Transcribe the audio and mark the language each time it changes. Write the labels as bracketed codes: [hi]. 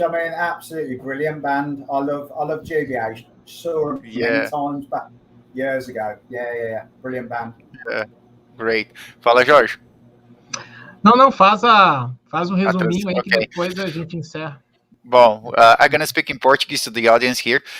[en] I mean, absolutely brilliant band. I love GBH. Saw them many times back years ago. Yeah. Brilliant band. [pt] Great. Fala, Jorge. Não, faz um resuminho aí que depois a gente encerra. [en] Bom, I'm gonna speak in Portuguese to the audience here.